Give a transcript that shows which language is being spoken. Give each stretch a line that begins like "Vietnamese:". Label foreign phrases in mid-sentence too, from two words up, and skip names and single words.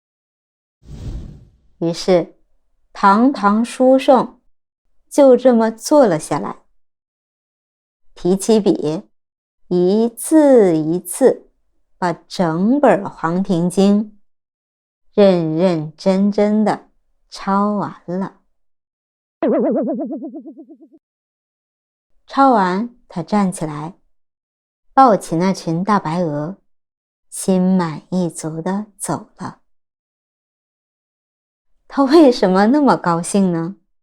Chinese: 於是堂堂書聖就這麼坐了下來，提起筆，一字一字把整本《黄庭經》認認真真的抄完了。抄完，他站起來，抱起那群大白鵝，心滿意足地走了。他為什麼那麼高興呢？